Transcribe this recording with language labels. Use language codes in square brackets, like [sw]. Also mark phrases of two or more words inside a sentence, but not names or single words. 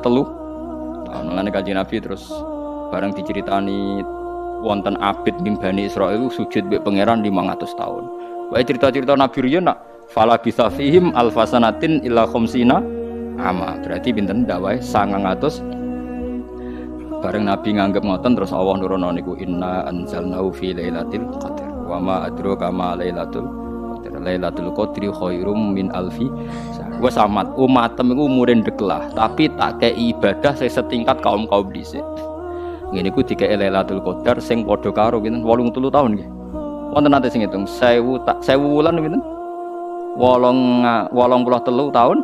[jv] Nah, mulane kanjeng Nabi terus bareng diceritani wonten abid ning Bani Israil sujud mbek pangeran 500 tahun. Wae cerita-cerita Nabi riyen nak [ar] فلبث فيهم ألف سنة إلا خمسين عاما. [jv] Berarti pinten dawae 900. Bareng Nabi nganggep ngoten terus Allah nurono niku [ar] إنا أنزلناه في ليلة القدر. وما أدراك ما ليلة القدر ليلة القدر خير من ألف شهر. [jv] Wes amat umatem iku umure ndeklah, tapi tak kei ibadah sing setingkat kaum-kaum dhisik. Ngene iku dikek Lailatul Qadar sing padha karo pinten 83 tahun nggih. Wonten nate sing ngitung 1000 wulan pinten? 83 tahun.